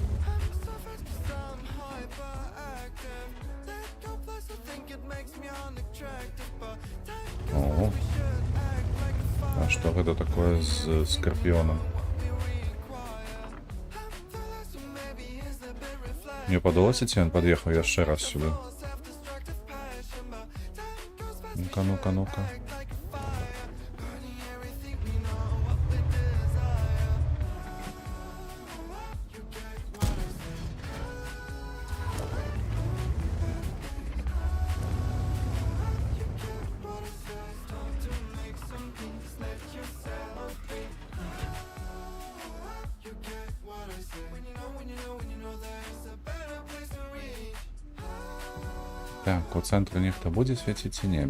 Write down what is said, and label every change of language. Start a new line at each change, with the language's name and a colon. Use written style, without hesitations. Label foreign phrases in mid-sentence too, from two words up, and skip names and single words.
Belarusian: О, а што гэта такое з скарпіёнам? Мне падалося, ці ён пад'ехаў яшчэ раз сюды. Ну-ка.
Ukrainian: Так, у центру нехто буде світити чи ні?